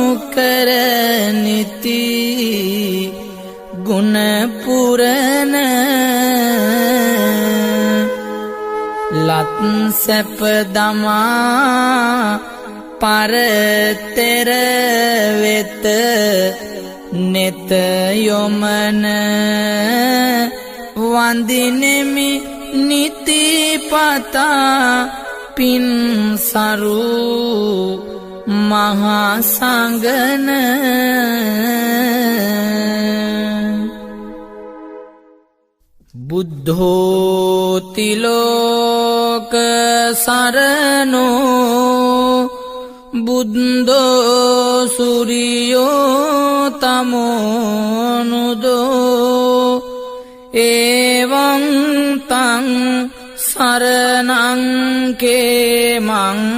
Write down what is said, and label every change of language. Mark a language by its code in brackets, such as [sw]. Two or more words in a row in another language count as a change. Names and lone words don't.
[si] කරනිති ගුණ පුරන ලත් සැප දමා පරතෙර වෙත නෙත යොමන වන්දිනෙමි නිතිපතා පින් සරු [pi] මහා සංගන බුද්ධෝති ලෝක සරණෝ බුද්ධෝ සූර්යෝ තමෝනුදෝ එවං තං සරණං කේමං